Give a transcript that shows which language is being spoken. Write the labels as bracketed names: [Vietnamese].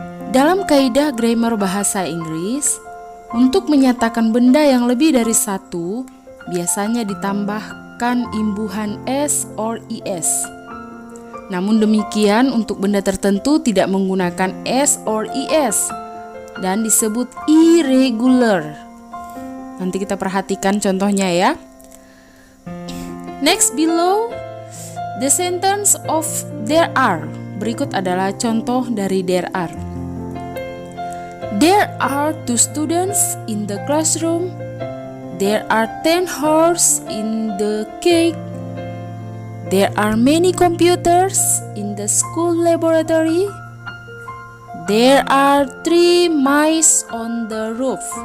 [Indonesian] Dalam kaidah grammar bahasa Inggris, untuk menyatakan benda yang lebih dari satu, biasanya ditambahkan imbuhan s or es. Namun demikian untuk benda tertentu tidak menggunakan s or es dan disebut irregular. Nanti kita perhatikan contohnya ya. [English] Next below the sentence of there are. [Indonesian] Berikut adalah contoh dari there are. [English] There are 2 students in the classroom. There are 10 horses in the cake. There are many computers in the school laboratory. There are 3 mice on the roof.